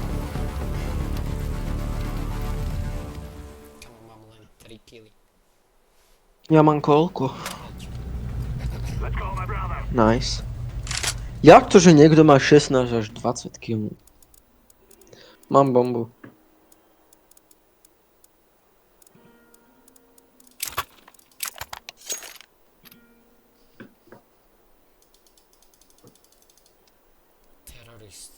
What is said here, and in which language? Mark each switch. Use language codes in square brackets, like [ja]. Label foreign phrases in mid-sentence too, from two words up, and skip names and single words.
[sk] Kamo, mám len 3 killy. Ja mám koľko? [en] Let's go, my brother. Nice. [sk] Jak to, že niekto má 16 až 20 kg? Mám bombu. Terorist.